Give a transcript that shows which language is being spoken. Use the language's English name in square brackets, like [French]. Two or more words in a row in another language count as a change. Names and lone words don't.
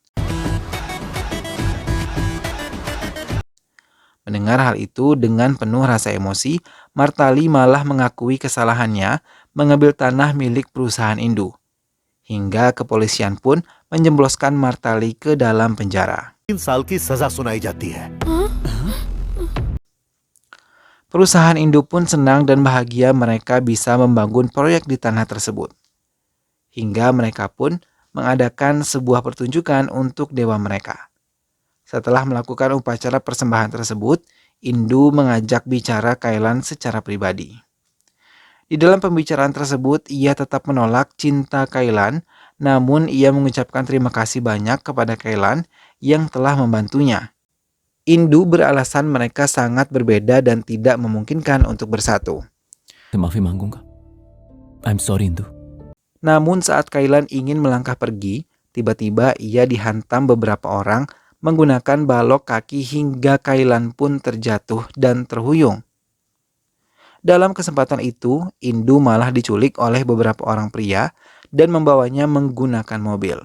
[Indonesian] Mendengar hal itu dengan penuh rasa emosi, Martali malah mengakui kesalahannya mengambil tanah milik perusahaan Indu. Hingga kepolisian pun menjemploskan Martali ke dalam penjara. [Hindi] 3 साल की सजा सुनाई जाती है. [Indonesian] Perusahaan Indu pun senang dan bahagia mereka bisa membangun proyek di tanah tersebut. Hingga mereka pun mengadakan sebuah pertunjukan untuk dewa mereka. Setelah melakukan upacara persembahan tersebut, Indu mengajak bicara Kailan secara pribadi. Di dalam pembicaraan tersebut, ia tetap menolak cinta Kailan, namun ia mengucapkan terima kasih banyak kepada Kailan yang telah membantunya. Indu beralasan mereka sangat berbeda dan tidak memungkinkan untuk bersatu. [Hindi] माफी मांगूंगा. [English] I'm sorry Indu. [Indonesian] Namun saat Kailan ingin melangkah pergi, tiba-tiba ia dihantam beberapa orang menggunakan balok kaki hingga Kailan pun terjatuh dan terhuyung. Dalam kesempatan itu, Indu malah diculik oleh beberapa orang pria dan membawanya menggunakan mobil.